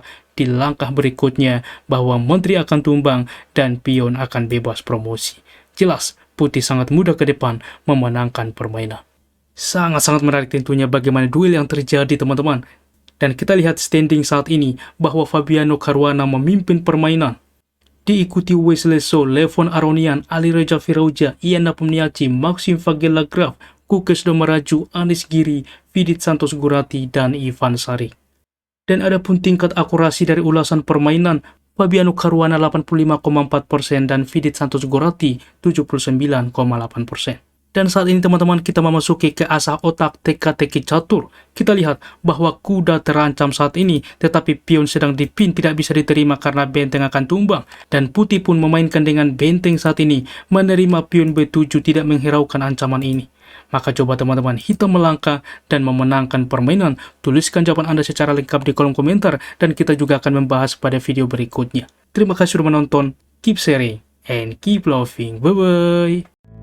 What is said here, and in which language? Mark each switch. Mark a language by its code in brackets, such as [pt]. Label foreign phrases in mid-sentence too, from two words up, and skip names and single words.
[id] Di langkah berikutnya bahwa Menteri akan tumbang dan pion akan bebas promosi. Jelas, putih sangat mudah ke depan memenangkan permainan. Sangat-sangat menarik tentunya bagaimana duel yang terjadi teman-teman. Dan kita lihat standing saat ini bahwa Fabiano Caruana memimpin permainan. Diikuti Wesley So, Levon Aronian, Ali Reza Firauja, Ian Napomniachtchi, Maxim Vagelagraf, Kukes Domaraju, Anis Giri, Vidit Santos Gurati, dan Ivan Sari. Dan ada pun tingkat akurasi dari ulasan permainan, Fabiano Caruana 85,4% dan Vidit Santos Gurati 79,8%. Dan saat ini teman-teman kita memasuki ke asah otak teka-teki catur. Kita lihat bahwa kuda terancam saat ini, tetapi pion sedang dipin tidak bisa diterima karena benteng akan tumbang. Dan putih pun memainkan dengan benteng saat ini, menerima pion B7 tidak menghiraukan ancaman ini. Maka coba teman-teman hitam melangkah dan memenangkan permainan. Tuliskan jawaban Anda secara lengkap di kolom komentar dan kita juga akan membahas pada video berikutnya. Terima kasih sudah menonton, [en] keep sharing, and keep loving. Bye-bye.